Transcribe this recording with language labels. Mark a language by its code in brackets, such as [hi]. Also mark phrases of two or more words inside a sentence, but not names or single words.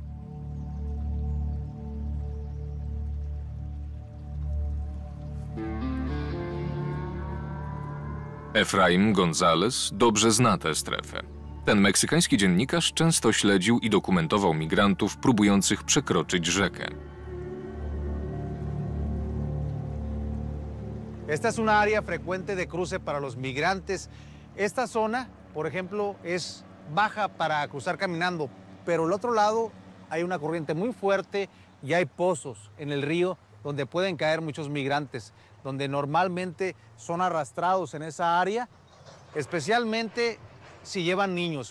[pl] Efraim González dobrze zna tę strefę. Ten meksykański dziennikarz często śledził i dokumentował migrantów próbujących przekroczyć rzekę. [es] Esta es una área frecuente de cruce para los migrantes. Esta zona, por ejemplo, es baja para cruzar caminando, pero al otro lado hay una corriente muy fuerte y hay pozos en el río donde pueden caer muchos migrantes, donde normalmente son arrastrados en esa área, especialmente si llevan niños.